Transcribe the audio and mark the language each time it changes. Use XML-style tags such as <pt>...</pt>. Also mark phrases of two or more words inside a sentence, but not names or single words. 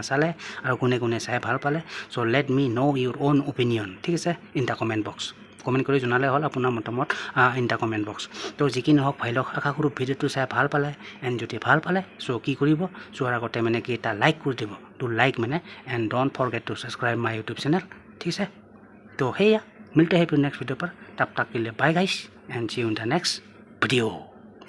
<as>চালে আৰু কোনে চাই ভাল পালে</as> <en>so let me know your own opinion</en> <as>ঠিক আছে</as> <en>in the comment box</en> <as>কমেণ্ট কৰি জনালে হ'ল আপোনাৰ মতামত</as> <en>in the comment box</en> <as>তো যি কি নহওক ভাই লওক আশা কৰোঁ ভিডিঅ'টো চাই ভাল পালে এণ্ড যদি ভাল পালে চ' কি কৰিব চোৱাৰ আগতে মানে কি এটা লাইক কৰি দিব</as> <en>to like</en> <as>মানে</as> <en>and don't forget to subscribe my YouTube channel</en> <as>ঠিক আছে তো সেয়া</as> <hi>मिलते हैं फिर नेक्स्ट वीडियो पर तब तक के लिए</hi> <en>bye guys and see you in the next video</en>